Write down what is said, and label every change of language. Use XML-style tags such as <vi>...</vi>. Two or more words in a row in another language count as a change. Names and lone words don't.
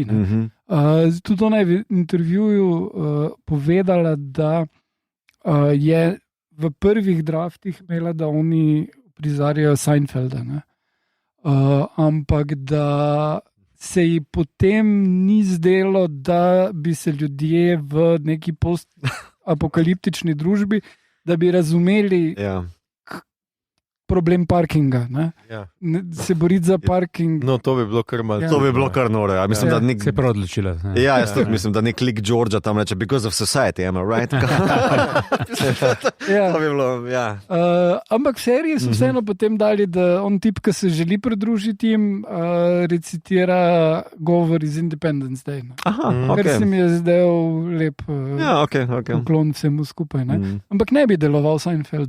<sl>Tudi ona je v intervjuju povedala, da je v prvih draftih imela, da oni prizarjajo Seinfelda, ampak da se ji potem ni zdelo, da bi se ljudje v neki post-apokaliptični družbi, da bi razumeli problem parkinga. Se boriti za parking. No, to bi bilo kar malo. To bi bilo kar noro. Ja. Mislim, da se je prav odločila. Ja, jaz tudi mislim, da nek lik Georgia tam reče,</sl> <en>because of society, am I right?</en> <sl>To bi bilo, ja. Ampak v seriji so vseeno potem dali, da on tip, ki se želi pridružiti jim, recitira govor iz Independence Day. Kar se mi je zdel lep uklon vsemu skupaj. Ampak ne bi deloval Seinfeld.</sl>